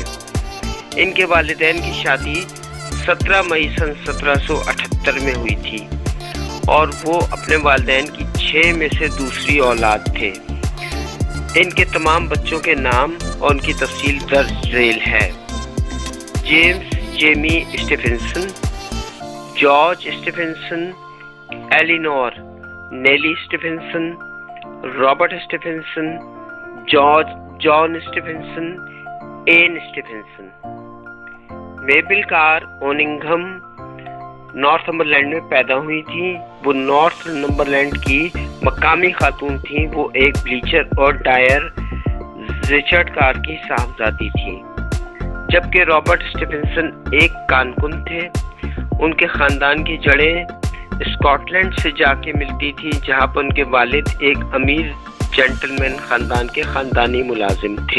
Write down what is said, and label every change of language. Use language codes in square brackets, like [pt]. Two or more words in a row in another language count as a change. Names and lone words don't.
[ur] ان کے والدین کی شادی 17 مئی سن 1778 میں ہوئی تھی اور وہ اپنے والدین کی 6 میں سے دوسری اولاد تھے۔ ان کے تمام بچوں کے نام اور ان کی تفصیل درج ذیل ہے۔ جیمز جیمی اسٹیفنسن، جارج اسٹیفنسن، ایلینور نیلی اسٹیفنسن، رابرٹ اسٹیفنسن، جان اسٹیفنسن، این اسٹیفنسن۔ میبل کار اوننگھم نارتھمبرلینڈ میں پیدا ہوئی تھی۔ وہ نارتھمبرلینڈ کی مقامی خاتون تھیں۔ وہ ایک بلیچر اور ڈائر رچرڈ کار کی صاحبزادی تھی، جبکہ رابرٹ اسٹیفنسن ایک کارکن تھے۔ ان کے خاندان کی جڑیں اسکاٹ لینڈ سے جا کے ملتی تھی، جہاں پر ان کے والد ایک امیر جینٹلمین خاندان کے خاندانی ملازم تھے۔